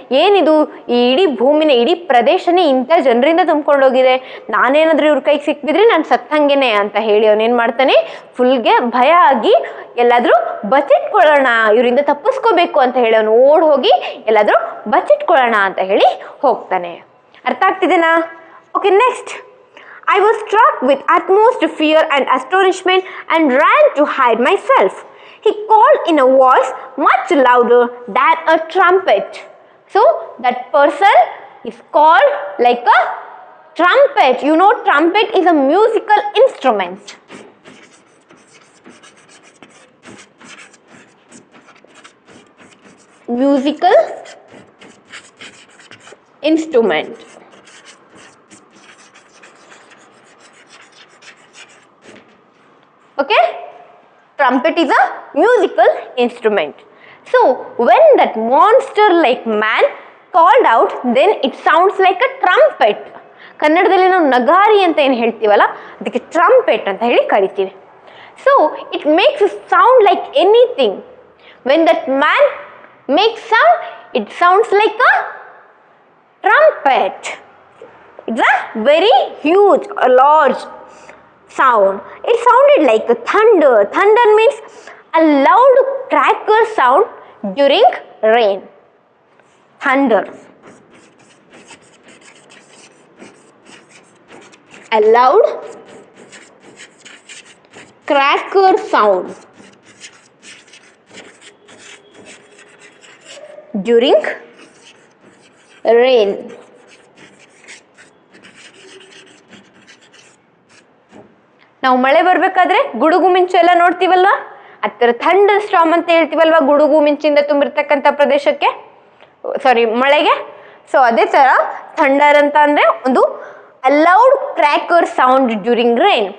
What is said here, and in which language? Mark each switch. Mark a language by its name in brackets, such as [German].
[Kannada] ಏನಿದು, ಈ ಇಡೀ ಭೂಮಿನ, ಇಡೀ ಪ್ರದೇಶನೇ ಇಂಥ ಜನರಿಂದ ತುಂಬ್ಕೊಂಡೋಗಿದೆ, ನಾನೇನಾದರೂ ಇವ್ರ ಕೈಗೆ ಸಿಕ್ಬಿದ್ರೆ ನಾನು ಸತ್ತಂಗೆನೆ ಅಂತ ಹೇಳಿ ಅವನೇನು ಮಾಡ್ತಾನೆ, ಫುಲ್ಗೆ ಭಯ ಆಗಿ ಎಲ್ಲಾದರೂ ಬಚ್ಚಿಟ್ಕೊಳ್ಳೋಣ, ಇವರಿಂದ ತಪ್ಪಿಸ್ಕೋಬೇಕು ಅಂತ ಹೇಳಿ ಅವನು ಓಡ್ ಹೋಗಿ ಎಲ್ಲಾದರೂ ಬಚ್ಚಿಟ್ಕೊಳ್ಳೋಣ ಅಂತ ಹೇಳಿ ಹೋಗ್ತಾನೆ. ಅರ್ಥ ಆಗ್ತಿದೆನಾ? Okay, next. [English] I was struck with utmost fear and astonishment and ran to hide myself. He called in a voice much louder than a trumpet. So that person is called like a trumpet. You know, trumpet is a musical instrument. musical instrument. Okay, trumpet is a musical instrument. So when that monster like man called out, then it sounds like a trumpet. [Kannada] ಕನ್ನಡದಲ್ಲಿ ನಾವು ನಗಾರಿ ಅಂತ ಏನು ಹೇಳ್ತೀವಲ್ಲ ಅದಕ್ಕೆ trumpet ಅಂತ ಹೇಳಿ ಕರಿತೀವಿ. [English] So it makes sound like anything. When that man makes sound, it sounds like a trumpet. It's a very huge, a large sound. It sounded like a thunder. Thunder means a loud cracker sound during rain. Thunder. A loud cracker sound during rain. [Kannada] ನಾವು ಮಳೆ ಬರಬೇಕಾದ್ರೆ ಗುಡುಗು ಮಿಂಚು ಎಲ್ಲ ನೋಡ್ತೀವಲ್ವಾ, ಆ ಥರ thunder storm ಅಂತ ಹೇಳ್ತೀವಲ್ವಾ ಗುಡುಗು ಮಿಂಚಿಂದ ತುಂಬಿರ್ತಕ್ಕಂಥ ಪ್ರದೇಶಕ್ಕೆ, ಮಳೆಗೆ. [English] so [Kannada] ಅದೇ ಥರ [English] thunder [Kannada] ಅಂತ ಅಂದರೆ ಒಂದು [English] A loud cracker sound during rain.